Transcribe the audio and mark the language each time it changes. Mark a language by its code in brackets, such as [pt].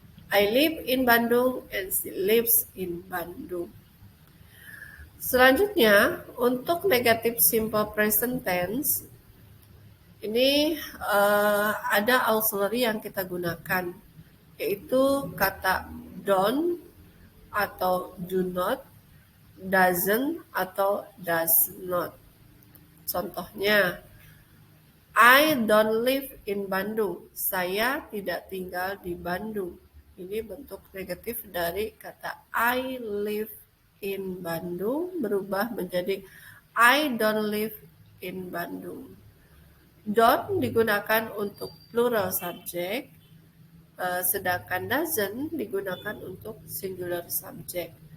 [en] I live in Bandung and she lives in Bandung. [id] Selanjutnya, untuk negatif simple present tense, ini ada auxiliary yang kita gunakan, yaitu kata don't atau do not, doesn't atau does not. Contohnya, [en] I don't live in Bandung. [id] Saya tidak tinggal di Bandung. Ini bentuk negatif dari kata [en] I live in Bandung [id] berubah menjadi [en] I don't live in Bandung. [id] Don't digunakan untuk plural subject, sedangkan doesn't digunakan untuk singular subject.